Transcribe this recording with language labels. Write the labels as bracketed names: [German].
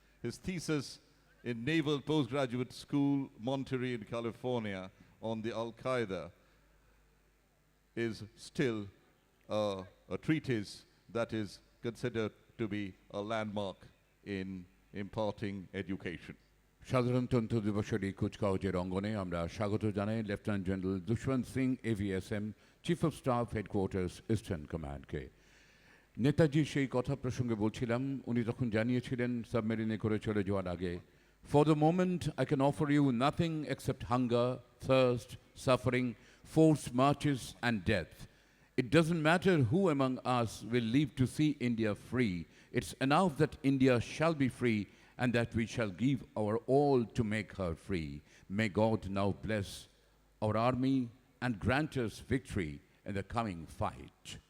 [English] His thesis in Naval Postgraduate School, Monterey in California on the Al-Qaeda is still a treatise that is considered to be a landmark in imparting education. [Bangla] সাধারণতন্ত্র দিবসের এই কুচকাওয়াজের অঙ্গনে আমরা স্বাগত জানাই lieutenant general Dushyant Singh, এভিএসএম, chief of staff, headquarters, eastern কমান্ডকে। Netaji সেই কথা প্রসঙ্গে বলছিলাম, উনি তখন জানিয়েছিলেন সাবমেরিনে করে চলে যাওয়ার আগে, [English] For the moment I can offer you nothing except hunger, thirst, suffering, forced marches and death. It doesn't matter who among us will live to see India free. It's enough that India shall be free and that we shall give our all to make her free. May God now bless our army and grant us victory in the coming fight.